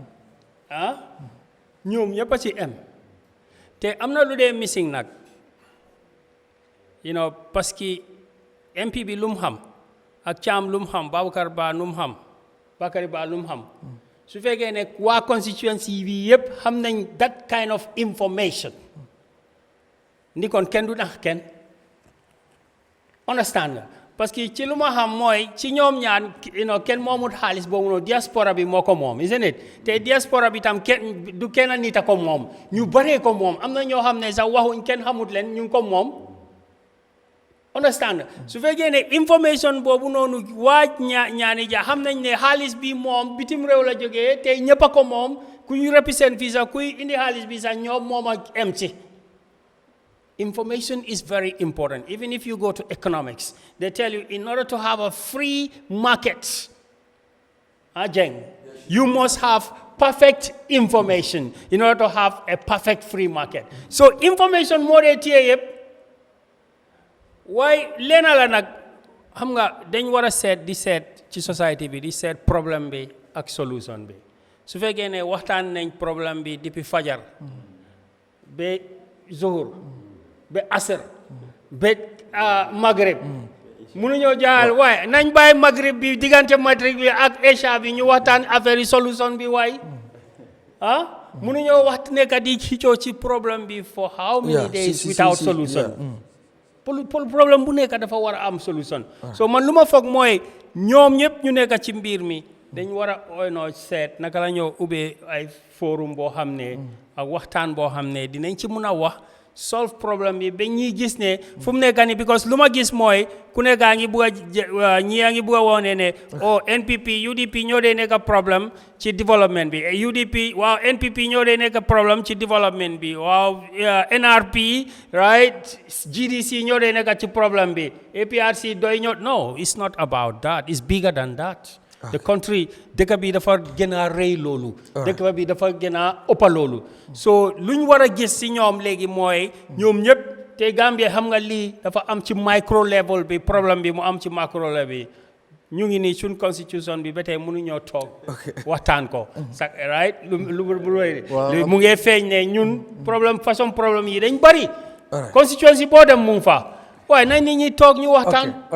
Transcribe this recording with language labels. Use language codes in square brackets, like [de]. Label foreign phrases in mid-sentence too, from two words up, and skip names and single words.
[wo] ñoom ñëpp a ci am te am na lu dee missing nag [fr] parce que [wo] MP bi lu mu xam ak Thiam lu mu xam Bakary Ba lu mu xam su fekkee ne waa constituency bi yëpp xam nañ [en] that kind of information [wo] ndi kon kenn du nax kenn understand nga [fr] parce que [wo] ci lu ma xam mooy ci ñoom ñaan kenn moomut xaalis boobu noonu diaspora bi moo ko moom [en] isn't it [wo] te diaspora bi tam kenn du kenn nit a ko moom ñu baree ko moom am na ñoo xam ne sax waxuñ kenn xamut leen ñu ngi ko moom understand nga su fekkee ne information boobu noonu waaj ñaani ja xam nañ ne xaalis bi moom bitim réew la jógee te ñëpp a ko moom ku ñu represent fii sax kuy indi xaalis bi sax ñoom moom ak em ci [en] information is very important. Even if you go to economics, they tell you in order to have a free market, you must have perfect information in order to have a perfect free market. So information more than why [wo] lena la nak xam nga dañ wara seet di seet ci society bi di seet problème bi ak solution bi su fekkee ne waxtaan nañ problème bi depuis fajar ba zuhur ba asr ba maghrib mënuñoo jaal waaye nañ bàyyi maghrib bi diggante maghrib bi ak isha bi ñu waxtaan affaire yi solution bi waay mënuñoo wax nekk di xëccoo ci problème bi [en] for how many days without solution [wo] problème bu nekk dafa war a am solution so man lu ma foog mooy ñoom ñëpp ñu nekk ci mbir mi dañ war a seet naka la ñoo ubbee ay forum boo xam ne ak waxtaan boo xam ne dinañ ci mun a wax solve problème bi ba ñuy gis ne fu mu nekk nii because lu ma gis mooy ku nekk a ngi bugg a ñii a ngi bugg a woone ne NPP UDP ñoo dee nekk problème ci développement bi UDP waaw NPP ñoo dee nekk problème ci développement bi waaw NRP right GDC ñoo dee nekk ci problème bi APRC doy ñoo no [en] it's not about that it's bigger than that the country [wo] dëkk bi dafa gën a rëy loolu dëkk bi dafa gën a ëppa loolu so luñ war a gis si ñoom léegi mooy ñoom ñëpp te Gambia xam nga lii dafa am ci [en] micro level [wo] bi problème bi mu am ci [en] macro level [wo] bi ñu ngi nii suñ constitution bi ba tey mënuñoo toog waxtaan ko sax right lu mu ngi feeñ ne ñun [fr] problème façon problème [wo] yi dañ bari constitution boo dem mu ngi fa waaye nañ nit ñi toog ñu waxtaan